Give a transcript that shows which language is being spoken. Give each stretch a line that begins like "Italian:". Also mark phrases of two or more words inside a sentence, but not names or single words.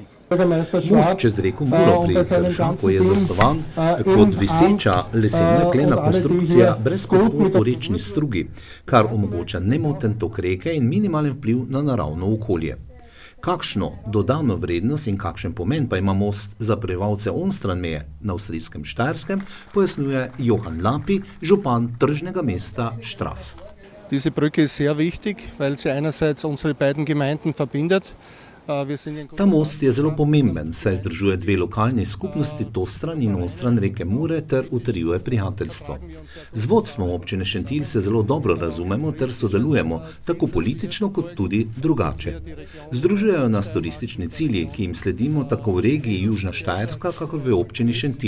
Slovenian: Most čez reko Muro pri Ceršaku je zasnovan kot viseča lesena jeklena konstrukcija brez podpor v rečni strugi, kar omogoča nemoten tok reke in minimalen vpliv na naravno okolje. Kakšno dodano vrednost in kakšen pomen pa ima most za prebivalce onstran meje na avstrijskem Štajerskem, pojasnjuje Johann Lapi, župan tržnega mesta Štras.
German: Diese Brücke ist sehr wichtig, weil sie einerseits unsere beiden Gemeinden verbindet.
Slovenian: Ta most je zelo pomemben, saj združuje dve lokalni skupnosti Tostran in Ostran reke Mure ter utrjuje prijateljstvo. Z vodstvom občine Šentilj se zelo dobro razumemo ter sodelujemo, tako politično kot tudi drugače. Združujejo nas turistični cilji, ki jim sledimo tako v regiji Južna Štajerska, kakor v občini Šentilj.